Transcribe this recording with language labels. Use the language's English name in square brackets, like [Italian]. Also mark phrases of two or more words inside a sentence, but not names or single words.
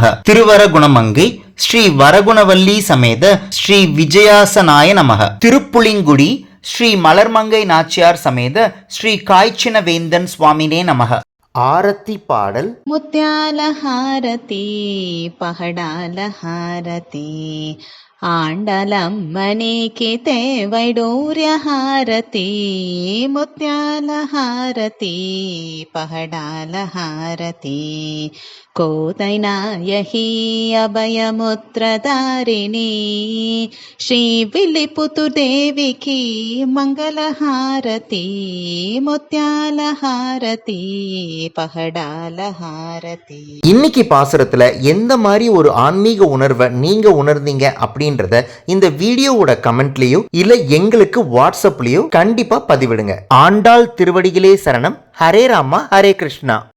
[Tamil] திருவரகுணமங்கை ஸ்ரீ வரகுணவல்லி சமேத ஸ்ரீ விஜயாசனாய நமக. திருப்புளிங்குடி ஸ்ரீ மலர்மங்கை நாச்சியார் சமேத ஸ்ரீ காய்ச்சின வேந்தன் சுவாமினே நமக. ஆரத்தி பாடல். [Telugu] ముత్యాల హారతి పగడాల హారతి ఆండలమ్మనికి వైడూర్య హారతి ముత్యాల హారతి పహడాల హారతి కోదైనాయహి అభయముద్రధారిణి శ్రీ విలిపుతు దేవికి మంగళహారతి ముత్యాల హారతి పహడాల హారతి. [Tamil] இன்னைக்கு பாசுரத்துல எந்த மாதிரி ஒரு ஆன்மீக உணர்வை நீங்க உணர்ந்தீங்க அப்படின்றத இந்த வீடியோவோட கமெண்ட்லயோ இல்ல எங்களுக்கு வாட்ஸ்அப்லயோ கண்டிப்பா பதிவிடுங்க. ஆண்டாள் திருவடிகளே சரணம். ஹரே ராமா ஹரே கிருஷ்ணா.